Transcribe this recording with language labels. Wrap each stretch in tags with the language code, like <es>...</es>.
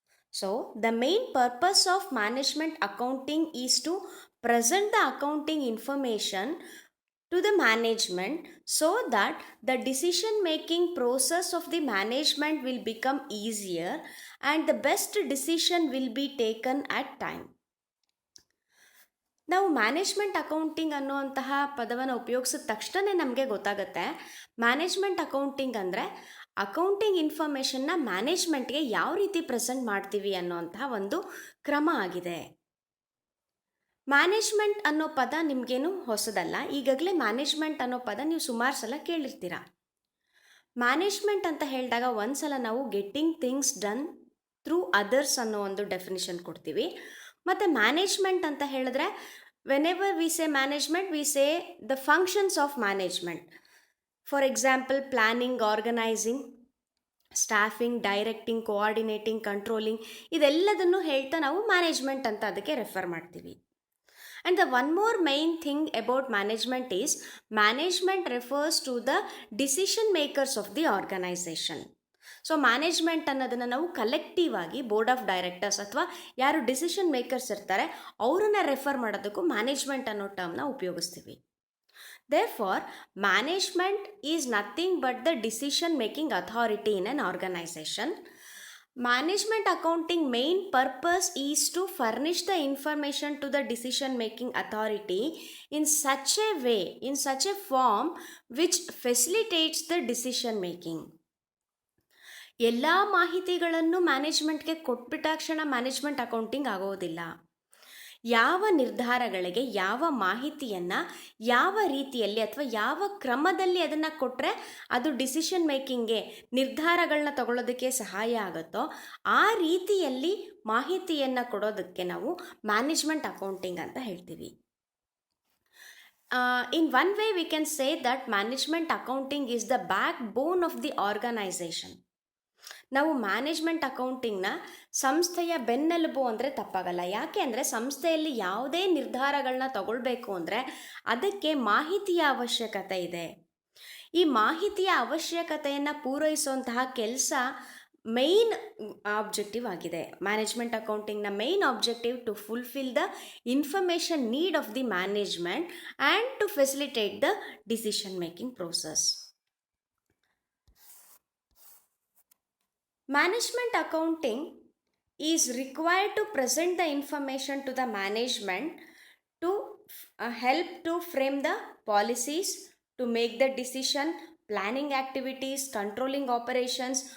<en>So, the main purpose of management accounting is to present the accounting information to the management so that the decision making process of the management will become easier and the best decision will be taken at time.</en> <kn>ನಾವು management accounting ಅನ್ನುವಂತಹ ಪದವನ್ನು ಉಪಯೋಗಿಸಿದ ತಕ್ಷಣ ನಮಗೆ ಗೊತ್ತಾಗುತ್ತೆ management accounting ಅಂದರೆ accounting ಇನ್ಫಾರ್ಮೇಷನ್ನ ಮ್ಯಾನೇಜ್ಮೆಂಟ್ಗೆ ಯಾವ ರೀತಿ ಪ್ರೆಸೆಂಟ್ ಮಾಡ್ತೀವಿ ಅನ್ನುವಂತಹ ಒಂದು ಕ್ರಮ ಆಗಿದೆ. ಮ್ಯಾನೇಜ್ಮೆಂಟ್ ಅನ್ನೋ ಪದ ನಿಮಗೇನು ಹೊಸದಲ್ಲ. ಈಗಾಗಲೇ ಮ್ಯಾನೇಜ್ಮೆಂಟ್ ಅನ್ನೋ ಪದ ನೀವು ಸುಮಾರು ಸಲ ಕೇಳಿರ್ತೀರ. ಮ್ಯಾನೇಜ್ಮೆಂಟ್ ಅಂತ ಹೇಳಿದಾಗ ಒಂದ್ಸಲ ನಾವು</kn> <en>getting things done through others</en> <kn>ಅನ್ನೋ ಒಂದು ಡೆಫಿನಿಷನ್ ಕೊಡ್ತೀವಿ. ಮತ್ತು ಮ್ಯಾನೇಜ್ಮೆಂಟ್ ಅಂತ ಹೇಳಿದ್ರೆ</kn> <en>Whenever we say management we say the functions of management. For example</en> <kn>planning, organising, staffing, directing, coordinating, controlling ಇದೆಲ್ಲದನ್ನು ಹೇಳ್ತಾ ನಾವು ಮ್ಯಾನೇಜ್ಮೆಂಟ್ ಅಂತ ಅದಕ್ಕೆ ರೆಫರ್ ಮಾಡ್ತೀವಿ.</kn> <en>And the one more main thing about management is management refers to the decision makers of the organization.</en> <kn>So management ಅನ್ನೋದನ್ನು ನಾವು collective ಆಗಿ board of directors ಅಥವಾ ಯಾರು ಡಿಸಿಷನ್ ಮೇಕರ್ಸ್ ಇರ್ತಾರೆ ಅವರನ್ನ ರೆಫರ್ ಮಾಡೋದಕ್ಕೂ ಮ್ಯಾನೇಜ್ಮೆಂಟ್ ಅನ್ನೋ ಟರ್ಮ್ನ ಉಪಯೋಗಿಸ್ತೀವಿ.</kn> <en>Therefore, management is nothing but the decision making authority in an organization. Management accounting main purpose is to furnish the information to the decision making authority in such a way, in such a form which facilitates the decision making.</en> <kn>ಎಲ್ಲ ಮಾಹಿತಿಗಳನ್ನು ಮ್ಯಾನೇಜ್ಮೆಂಟ್ಗೆ ಕೊಟ್ಬಿಟ್ಟಾಕ್ಷಣ management accounting ಆಗೋದಿಲ್ಲ. ಯಾವ ನಿರ್ಧಾರಗಳಿಗೆ ಯಾವ ಮಾಹಿತಿಯನ್ನು ಯಾವ ರೀತಿಯಲ್ಲಿ ಅಥವಾ ಯಾವ ಕ್ರಮದಲ್ಲಿ ಅದನ್ನು ಕೊಟ್ಟರೆ ಅದು ಡಿಸಿಷನ್ ಮೇಕಿಂಗ್ಗೆ ನಿರ್ಧಾರಗಳನ್ನ ತಗೊಳ್ಳೋದಕ್ಕೆ ಸಹಾಯ ಆಗುತ್ತೋ ಆ ರೀತಿಯಲ್ಲಿ ಮಾಹಿತಿಯನ್ನು ಕೊಡೋದಕ್ಕೆ ನಾವು ಮ್ಯಾನೇಜ್ಮೆಂಟ್ ಅಕೌಂಟಿಂಗ್ ಅಂತ ಹೇಳ್ತೀವಿ.</kn> <en>In one way we can say that management accounting is the backbone of the organisation.</en> <kn>ನಾವು ಮ್ಯಾನೇಜ್ಮೆಂಟ್ ಅಕೌಂಟಿಂಗ್ನ ಸಂಸ್ಥೆಯ ಬೆನ್ನೆಲುಬು ಅಂದರೆ ತಪ್ಪಾಗಲ್ಲ. ಯಾಕೆ ಅಂದರೆ ಸಂಸ್ಥೆಯಲ್ಲಿ ಯಾವುದೇ ನಿರ್ಧಾರಗಳನ್ನ ತಗೊಳ್ಬೇಕು ಅಂದರೆ ಅದಕ್ಕೆ ಮಾಹಿತಿಯ ಅವಶ್ಯಕತೆ ಇದೆ. ಈ ಮಾಹಿತಿಯ ಅವಶ್ಯಕತೆಯನ್ನು ಪೂರೈಸುವಂತಹ ಕೆಲಸ ಮೇನ್ ಆಬ್ಜೆಕ್ಟಿವ್ ಆಗಿದೆ.</kn> <en>Management ಅಕೌಂಟಿಂಗ್ನ main objective to fulfil the information need of the management and to facilitate the decision making process. Management accounting is required to present the information to the management to help to frame the policies, to make the decision, planning activities, controlling operations.</en>